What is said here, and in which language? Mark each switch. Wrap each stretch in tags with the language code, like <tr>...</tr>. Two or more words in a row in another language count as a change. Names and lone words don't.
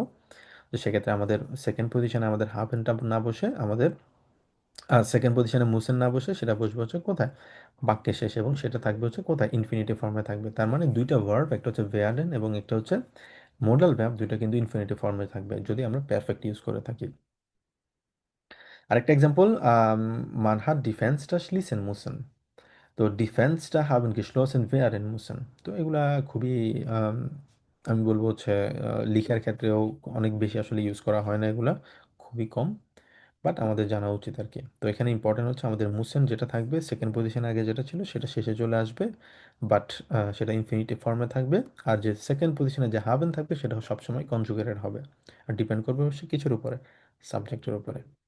<bn>তো সেক্ষেত্রে আমাদের</bn> <en>second positionে</en> <bn>আমাদের হাফ এন্ডটা না বসে আমাদের</bn> <en>second positionে</en> <bn>মুসেন না বসে সেটা বসবে হচ্ছে কোথায়, বাক্যের শেষে, এবং সেটা থাকবে হচ্ছে কোথায়,</bn> <en>infinitive formে</en> <bn>থাকবে। তার মানে দুইটা ভার্ব, একটা হচ্ছে ভেয়ারেন এবং একটা হচ্ছে</bn> <en>modal verb,</en> <bn>দুইটা কিন্তু</bn> <en>infinitive formে</en> <bn>থাকবে যদি আমরা পারফেক্ট ইউজ করে থাকি। আরেকটা এক্সাম্পল,</bn> <de>man hat die Fenster schließen müssen। তো die Fenster haben geschlossen werden müssen।</de> <bn>তো এগুলা খুবই আম, আমি বলবো হচ্ছে লিখার ক্ষেত্রেও অনেক বেশি আসলে ইউজ করা হয় না, এগুলা খুবই কম, বাট আমাদের জানা উচিত আর কি। তো এখানে ইম্পর্টেন্ট হচ্ছে আমাদের মুসেন যেটা থাকবে</bn> <en>second position</en> <bn>আগে যেটা ছিল সেটা শেষে চলে আসবে, বাট সেটা</bn> <en>infinitive formে</en> <bn>থাকবে, আর যে</bn> <en>second positionে</en> <bn>যে হাবেন থাকবে সেটা সবসময় কনজুগেটেড হবে, আর ডিপেন্ড করবে অবশ্যই কিছুর উপরে, সাবজেক্টের উপরে।</bn>